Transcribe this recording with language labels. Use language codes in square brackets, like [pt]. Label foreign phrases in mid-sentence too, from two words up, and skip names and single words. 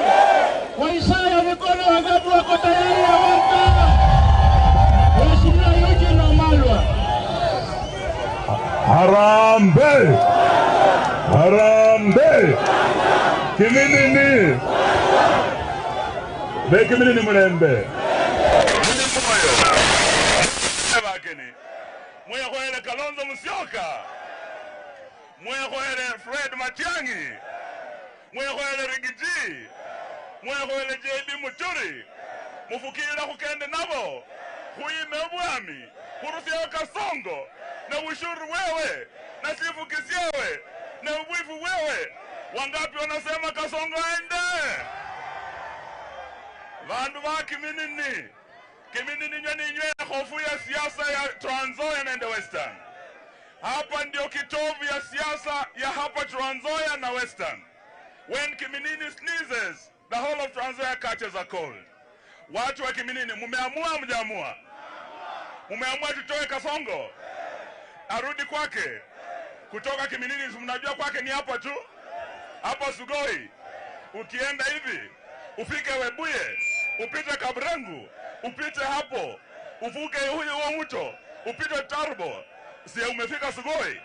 [sw] Kwa ishara ya mikono, wangapi wako tayari ya [en] one term? [sw] Mheshimiwa Eugene Wamalwa. Harambe! Harambe! [luy] Kiminini! Be Kiminini Murembe! Mwekoele Kalonzo Musyoka! Mwekoele Fred Matiang'i! Mwekoele Rigiji! Mwekoele JB Muturi! Mufukira kukende nabo! Kuime obwami! Kurufia Kasongo! Na ushuru wewe! Na sifukisi wewe! Na uwifu wewe! [sw] Wangapi wanasema Kasongo aende? [luy] Vandu va Kiminini! [sw] Kiminini nywe hofu ya siasa ya Trans Nzoia na Western. Hapa ndio kitovu ya siasa ya hapa Trans Nzoia na Western. [en] When Kiminini sneezes, the whole of Trans Nzoia catches a cold. [sw] Watu wa Kiminini, mumeamua mjaamua? Mumeamua tutoe Kasongo? Arudi kwake. Kutoka Kiminini, mnajua kwake ni hapa tu. Hapa Sugoi. Ukienda hivi, ufike Webuye, upite Kabrangu, upite hapo, uvuke huo mto, upite Tarbo, si umefika Sugoi.